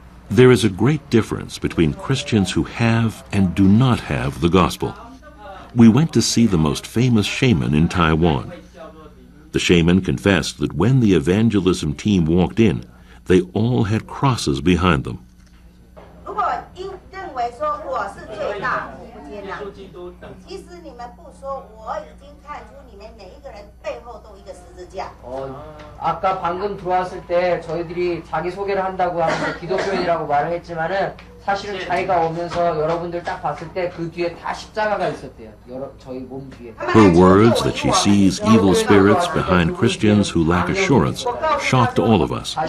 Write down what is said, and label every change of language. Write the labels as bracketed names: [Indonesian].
[English] There is a great difference between Christians who have and do not have the gospel. We went to see the most famous shaman in Taiwan. The shaman confessed that when the evangelism team walked in, they all had crosses behind them. [Chinese] 如果认为说我是最大，我不接纳。其实你们不说，我已经看出你们每一个人背后都有一个十字架。 [Korean] 아까 방금 들어왔을 때 저희들이 자기 소개를 한다고 하면서 기독교인이라고 말을 했지만은 사실은 자기가 오면서 여러분들 딱 봤을 때 그 뒤에 다 십자가가 있었대요. 저희 몸 뒤에. [English] Her words that she sees evil spirits behind Christians who lack assurance shocked all of us.